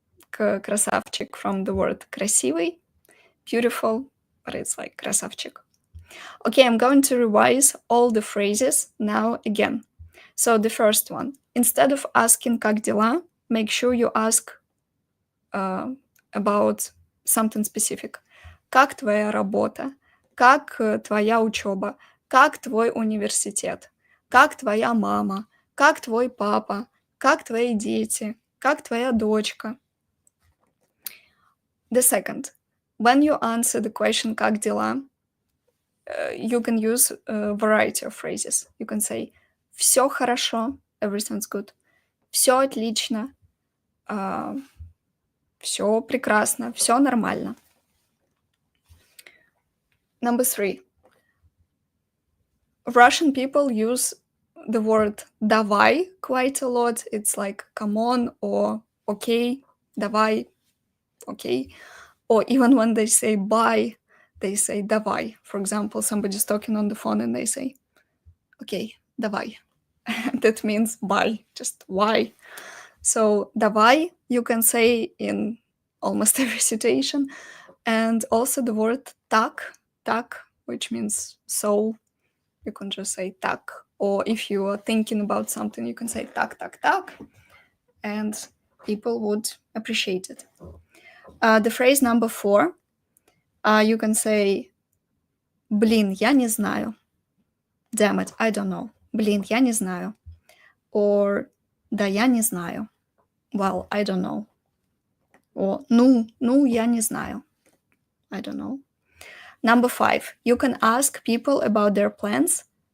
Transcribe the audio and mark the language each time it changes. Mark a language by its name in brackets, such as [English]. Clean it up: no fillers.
[Russian] Красавчик [English] from the word [Russian] красивый, [English] beautiful, but it's like [Russian] красавчик. [English] Okay, I'm going to revise all the phrases now again. So the first one, instead of asking [Russian] как дела, [English] make sure you ask about something specific. [Russian] Как твоя работа? Как твоя учеба? Как твой университет? Как твоя мама? Как твой папа? Как твои дети? Как твоя дочка? [English] The second, when you answer the question [Russian] «Как дела?», [English] you can use a variety of phrases. You can say [Russian] «Все хорошо», [English] everything's good. [Russian] «Все отлично», «Все прекрасно», «Все нормально». [English] Number 3. Russian people use the word [Russian] «давай» [English] quite a lot. It's like «come on» or «okay», [Russian] «давай», [English] «okay». Or even when they say «bye», they say [Russian] «давай». [English] For example, somebody's talking on the phone and they say «okay, [Russian] давай». [English] That means bye, just why. So [Russian] «давай» [English] you can say in almost every situation. And also the word [Russian] «так», [English] which means so. You can just say [Russian] «так». [English] Or if you are thinking about something, you can say «так», and people would appreciate it. The phrase number 4, you can say [Russian] «Блин, я не знаю». [English] Damn it, I don't know. [Russian] Блин, я не знаю. [English] Or [Russian] да, я не знаю. [English] Well, I don't know. Or [Russian] ну, я не знаю. [English] I don't know. Number 5. You can ask people about their plans.